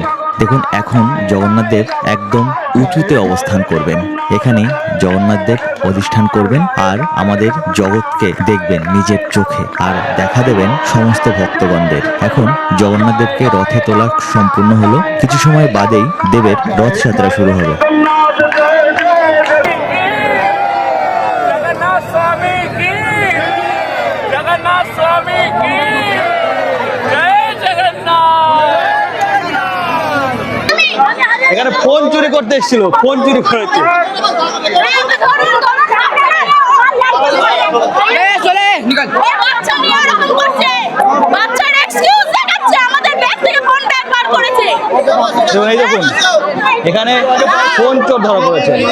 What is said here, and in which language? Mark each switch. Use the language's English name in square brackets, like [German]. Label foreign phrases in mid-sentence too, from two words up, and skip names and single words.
[Bangla] দেখুন এখন জগন্নাথ দেব একদম উঁচুতে অবস্থান করবেন। এখানে জগন্নাথ দেব অধিষ্ঠান করবেন আর আমাদের জগৎকে দেখবেন নিজের চোখে আর দেখা দেবেন সমস্ত ভক্তগণদের। এখন জগন্নাথ দেবকে রথে তোলা সম্পূর্ণ হলো, কিছু সময় বাদেই দেবের রথযাত্রা শুরু হবে। [Hindi] जगन्नाथ स्वामी की, जगन्नाथ स्वामी की, जय जगन्नाथ। [Bangla] এখানে ফোন চুরি করতে এসেছিল, ফোন চুরি করেছে। এই দেখুন এখানে ফোন চোর ধরা পড়েছে।